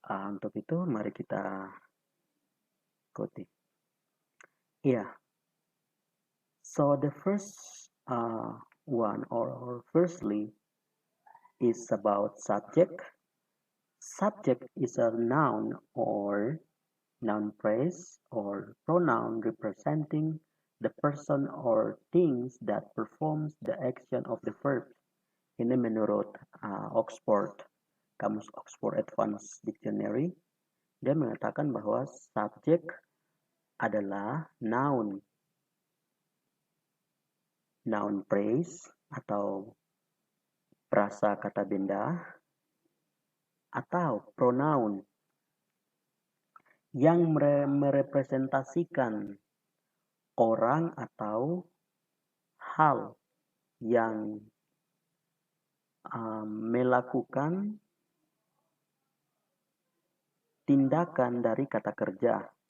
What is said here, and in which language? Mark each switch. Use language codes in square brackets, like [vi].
[id] Untuk itu mari kita ikuti. [en] Yeah. So the first one or firstly is about subject. Subject is a noun or noun phrase or pronoun representing the person or things that performs the action of the verb. [id] Ini menurut Oxford, Kamus Oxford Advanced Dictionary, dia mengatakan bahwa subjek adalah noun phrase atau prasa kata benda atau pronoun yang merepresentasikan orang atau hal yang melakukan tindakan dari kata kerja,